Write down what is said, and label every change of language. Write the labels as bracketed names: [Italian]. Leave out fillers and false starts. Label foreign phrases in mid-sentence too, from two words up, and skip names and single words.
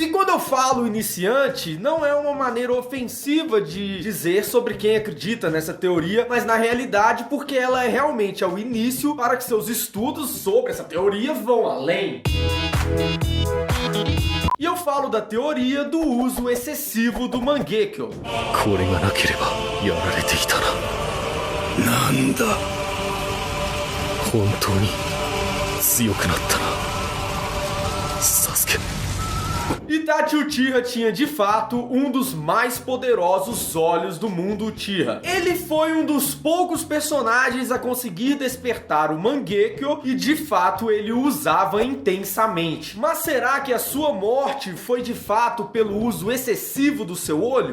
[Portuguese] E quando eu falo iniciante, não é uma maneira ofensiva de dizer sobre quem acredita nessa teoria, mas na realidade porque ela é realmente ao início para que seus estudos sobre essa teoria vão além. E eu falo da teoria do uso excessivo do Mangekyo. [Japanese] これがなければやられていたな。なんだ。本当に強くなったな、サスケ。 [Portuguese] Itachi Uchiha tinha de fato um dos mais poderosos olhos do mundo Uchiha. Ele foi um dos poucos personagens a conseguir despertar o Mangekyo e de fato ele o usava intensamente. Mas será que a sua morte foi de fato pelo uso excessivo do seu olho?